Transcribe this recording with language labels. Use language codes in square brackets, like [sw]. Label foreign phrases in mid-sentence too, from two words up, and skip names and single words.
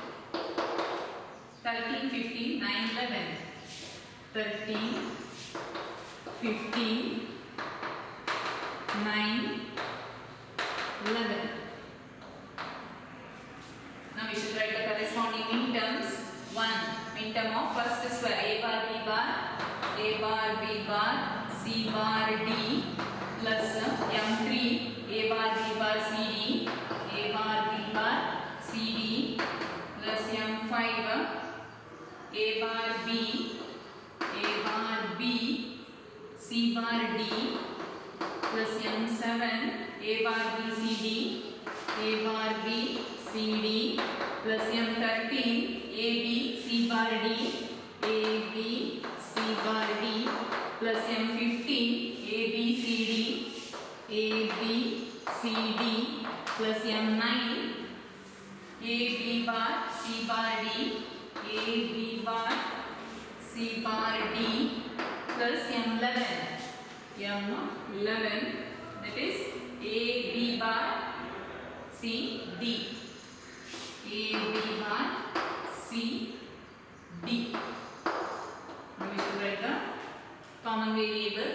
[en] 13 15 9 11 13 15 9 11. Now we should write the corresponding minterms. 1 minterm of first square a bar b bar a bar b bar c bar d plus m3 a bar b bar c d a bar b bar c d plus m5 a bar b c bar d plus m7 a bar b c d a bar b c d plus m13 a b c bar d a b c bar d plus m15 a b c d a b c d plus m9 a b bar c bar d a b bar c bar d plus m11 that is a b bar c d a b bar c d. Now we should write the common variables.